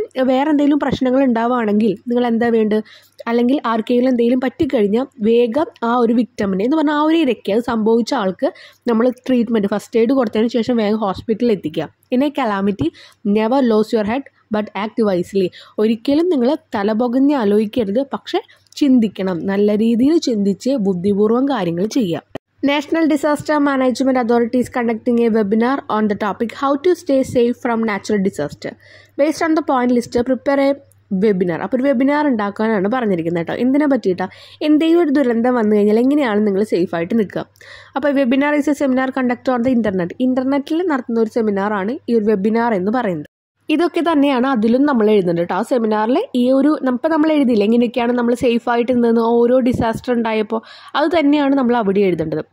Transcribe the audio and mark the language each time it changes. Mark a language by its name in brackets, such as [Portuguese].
[Malayalam] വേറെ എന്തെങ്കിലും പ്രശ്നങ്ങൾ ഉണ്ടാവുകയാണെങ്കിൽ നിങ്ങൾ എന്താ വേണ്ടത്, അല്ലെങ്കിൽ ആർക്കെങ്കിലും എന്തെങ്കിലും പറ്റിക്കഴിഞ്ഞാൽ വേഗം ആ ഒരു വിക്ടമിനെ എന്ന് പറഞ്ഞാൽ ആ ഒരു ഇരയ്ക്ക് അത് സംഭവിച്ച ആൾക്ക് നമ്മൾ ട്രീറ്റ്മെൻറ്റ് ഫസ്റ്റ് എയ്ഡ് കൊടുത്തതിന് ശേഷം വേഗം ഹോസ്പിറ്റലിൽ എത്തിക്കുക. [English] In a calamity never lose your head but act wisely. [Malayalam] ഒരിക്കലും നിങ്ങൾ തലപൊകഞ്ഞ് ആലോചിക്കരുത്, പക്ഷെ ചിന്തിക്കണം, നല്ല രീതിയിൽ ചിന്തിച്ച് ബുദ്ധിപൂർവ്വം കാര്യങ്ങൾ ചെയ്യുക. [English] National Disaster Management Authority is conducting a webinar on the topic how to stay safe from natural disaster. Based on the point list, prepare a webinar. [Malayalam] അപ്പോൾ ഒരു വെബിനാർ ഉണ്ടാക്കാനാണ് പറഞ്ഞിരിക്കുന്നത് കേട്ടോ. എന്തിനെ പറ്റിയിട്ടാണ്, എന്തെങ്കിലും ഒരു ദുരന്തം വന്നു കഴിഞ്ഞാൽ എങ്ങനെയാണ് നിങ്ങൾ സേഫായിട്ട് നിൽക്കുക. അപ്പോൾ [English] webinar is a seminar conduct on the [Malayalam] ഇൻ്റർനെറ്റിൽ നടത്തുന്ന ഒരു സെമിനാറാണ് ഈ ഒരു വെബിനാർ എന്ന് പറയുന്നത്. ഇതൊക്കെ തന്നെയാണ് അതിലും നമ്മൾ എഴുതുന്നുണ്ട് കേട്ടോ. ആ സെമിനാറിൽ ഈ ഒരു നമ്മൾ എഴുതിയില്ല എങ്ങനെയൊക്കെയാണ് നമ്മൾ സേഫായിട്ട് നിന്ന് ഓരോ ഡിസാസ്റ്റർ ഉണ്ടായപ്പോൾ അത് തന്നെയാണ് നമ്മൾ അവിടെ എഴുതേണ്ടത്.